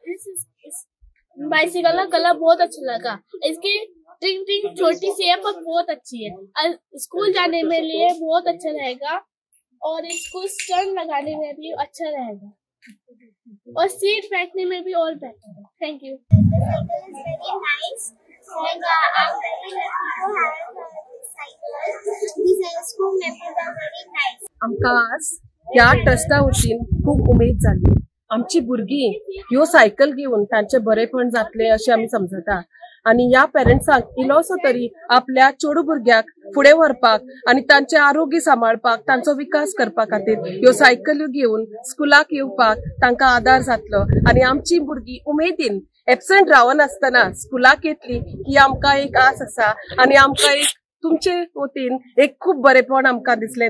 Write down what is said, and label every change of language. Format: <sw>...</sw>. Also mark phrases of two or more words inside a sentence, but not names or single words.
<hi>बाइसिकल का कलर बहुत अच्छा लगा। इसकी टिंग टिंग छोटी सी है पर बहुत अच्छी है। स्कूल जाने में लिए बहुत अच्छा रहेगा और इसको स्टैंड लगाने में भी अच्छा रहेगा और सीट बैठने में भी और बेहतर है।</hi> <en>thank you.</en> <kok>आमकां आज ह्या ट्रस्टा वतीन खूब उमेद जाली। आमची भुरगीं ह्यो सायकल घेवन तांचे बरेपण जातले अशें आमी समजता आनी ह्या पेरंट्सांक इल्लोसो तरी आपल्या चेडू भुरग्याक फुडें व्हरपाक आनी तांचे आरोग्य सांबाळपाक तांचो विकास करपा खातीर ह्यो सायकल्यो घेवन स्कुलाक येवपाक तांकां आदार जातलो आनी आमची भुरगीं उमेदीन एबसंट रावनासतना स्कुलाक येतली ही आमकां एक आस आसा आनी आमकां एक तुमचे वतीन एक खूब बरेपण आमकां दिसलें।</kok>